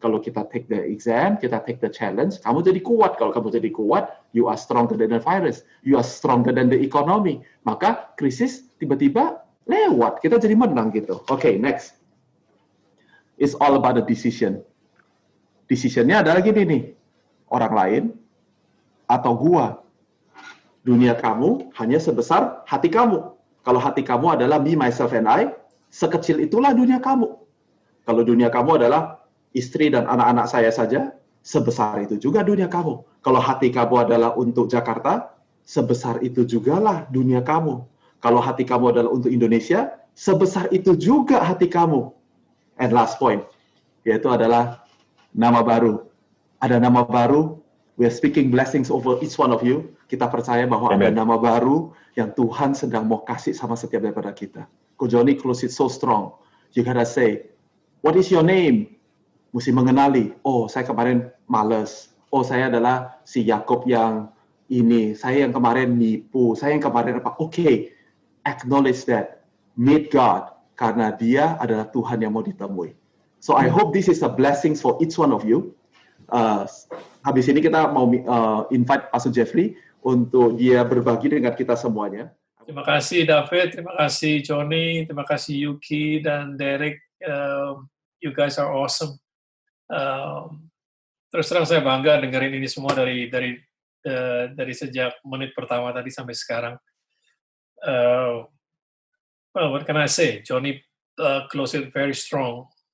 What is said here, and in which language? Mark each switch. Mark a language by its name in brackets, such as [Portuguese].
[Indonesian] Kalau kita [English] take the exam, [Indonesian] kita [English] take the challenge, [Indonesian] kamu jadi kuat. Kalau kamu jadi kuat, [English] you are stronger than the virus, you are stronger than the economy. [Indonesian] Maka krisis tiba-tiba lewat, kita jadi menang gitu. Oke, next. [English] It's all about the decision. [Indonesian] Decisionnya adalah gini nih, orang lain atau gua. Dunia kamu hanya sebesar hati kamu. Kalau hati kamu adalah [English] me, myself, and I, [Indonesian] sekecil itulah dunia kamu. Kalau dunia kamu adalah istri dan anak-anak saya saja, sebesar itu juga dunia kamu. Kalau hati kamu adalah untuk Jakarta, sebesar itu jugalah dunia kamu. Kalau hati kamu adalah untuk Indonesia, sebesar itu juga hati kamu. [English] And last point, [Indonesian] yaitu adalah nama baru. Ada nama baru, [English] we are speaking blessings over each one of you. [Indonesian] Kita percaya bahwa Amen. Ada nama baru yang Tuhan sedang mau kasih sama setiap daripada kita. [English] Ko Joni close it so strong. You gotta say, what is your name? [Indonesian] Mesti mengenali. Oh, saya kemarin males. Oh, saya adalah si Yakob yang ini. Saya yang kemarin nipu. Saya yang kemarin apa? [English] Okay, acknowledge that. Meet God. [Indonesian] Karena dia adalah Tuhan yang mau ditemui. [English] So I hope this is a blessing for each one of you. [Indonesian] Habis ini kita mau invite Pastor Jeffrey untuk dia berbagi dengan kita semuanya. Terima kasih David, terima kasih Johnny, terima kasih Yuki dan Derek. [English] You guys are awesome. [Indonesian] Terus terang saya bangga dengerin ini semua dari sejak menit pertama tadi sampai sekarang. [English] Well, what can I say? Johnny close it very strong.